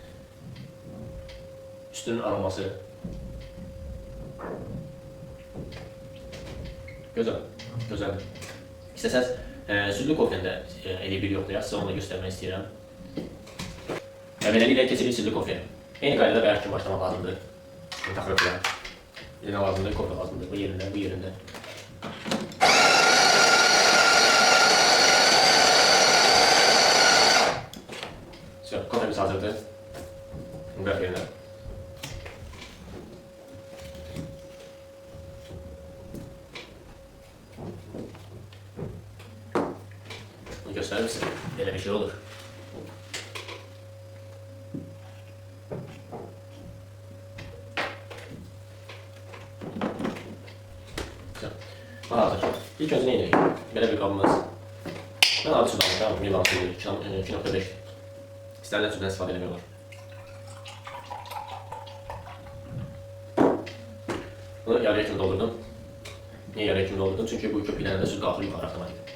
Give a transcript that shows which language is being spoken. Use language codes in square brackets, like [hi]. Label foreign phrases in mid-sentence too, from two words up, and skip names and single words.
[az] Üstünün aroması. Gözəl, gözəldir. İstəsəz, südlü kofeni də elə bir yoxdur ya, sizə onu da göstərmək istəyirəm. Beləliklə keçirik südlü kofeni. Eyni qaydada bəyər kimi başlamaq lazımdır. Taxırıq bilen. Yine lazımdır, kofe lazımdır. Bu yerinde, bu yerinde. Kofemiz hazırdır. [tr] Bunu bırak yerine. Bunu gösterir misin? Böyle bir şey olur. [az] Hazır. İlk önce ne edirik? Belə bir qabımız. Mən adi sudan almışam, Milan suyu 2.5. İstənilən sudan istifadə eləmək olur. Bunu yarıya kimi doldurdum. Niyə yarıya kimi doldurdum? Çünki bu köpüklərində süd qalxır yuxarı avtomatik.